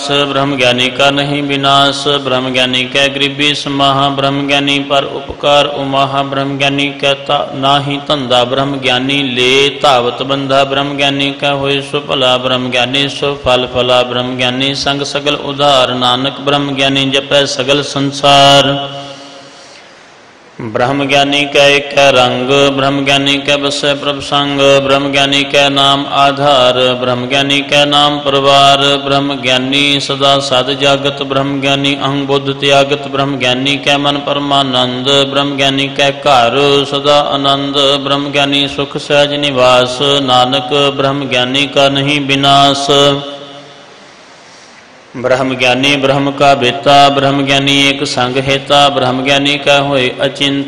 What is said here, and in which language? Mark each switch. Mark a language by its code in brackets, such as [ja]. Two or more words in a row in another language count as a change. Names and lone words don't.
[hi] ब्रह्म ज्ञानी का नहीं विनाश। ब्रह्म ज्ञानी कै गरीबी समाह। ब्रह्म ज्ञानी पर उपकार उमाह। ब्रह्म ज्ञानी कहता नाही धंधा। ब्रह्म ज्ञानी ले धावत बंधा। ब्रह्म ज्ञानी का होए सो भला। ब्रह्म ज्ञानी सो फल फला। ब्रह्म ज्ञानी संग सगल उधार नानक। ब्रह्म ज्ञानी जपै सगल संसार। ब्रह्म ज्ञानी कै एक रंग। ब्रह्म ज्ञानी कै बसै प्रभ संग। ब्रह्म ज्ञानी कै नाम आधार। ब्रह्म ज्ञानी कै नाम परिवार। ब्रह्म ज्ञानी सदा सद जागत। ब्रह्म ज्ञानी अहं बुद्ध त्यागत। ब्रह्म ज्ञानी कै मन परमानंद। ब्रह्म ज्ञानी कै घर सदा आनंद। ब्रह्म ज्ञानी सुख सहज निवास नानक। ब्रह्म ज्ञानी का नहीं विनाश। ब्रह्म ज्ञानी ब्रह्म का बेता। ब्रह्म ज्ञानी एक संग हेता। ब्रह्म ज्ञानी का होए अचिंत।